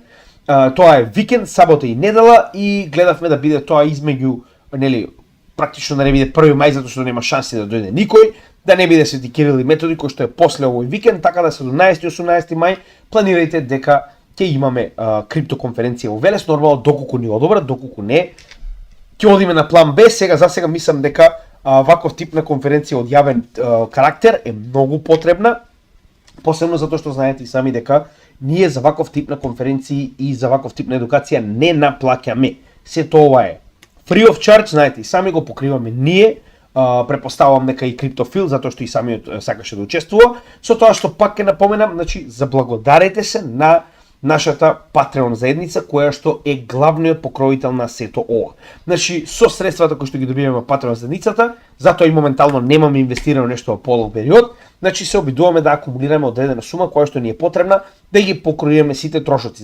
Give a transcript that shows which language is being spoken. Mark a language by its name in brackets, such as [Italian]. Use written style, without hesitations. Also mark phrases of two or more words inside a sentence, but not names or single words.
[Macedonian] Тоа е викенд, сабота и недела и гледавме да биде тоа измеѓу, нели, практично да не биде 1 мај затоа што нема шанси да дојде никој, да не биде Свети Кирил и Методи кој што е после овој викенд, така да 17 и 18 мај планирајте дека ќе имаме криптоконференција во Велес, нормално доколку ни одобрат, доколку не ќе одиме на план Б. За сега мислам дека ваков тип на конференција од јавен карактер е многу потребна, посебно затоа што знаете и сами дека ние за ваков тип на конференции и за ваков тип на едукација не наплаќаме. Сето ова е [English] free of charge, [Macedonian] знаете, и сами го покриваме ние. Препоставувам дека и Криптофил, затоа што и самиот сакаше да учествува. Со тоа што пак ќе напоменам, значи заблагодарете се на нашата Patreon заедница, која што е главниот покровител на сето ова. Значи, со средствата кои што ги добиваме во Patreon заедницата, затоа и моментално немаме инвестирано нешто во подолг период, значи се обидуваме да акумулираме одредена сума која што ни е потребна да ги покриеме сите трошоци.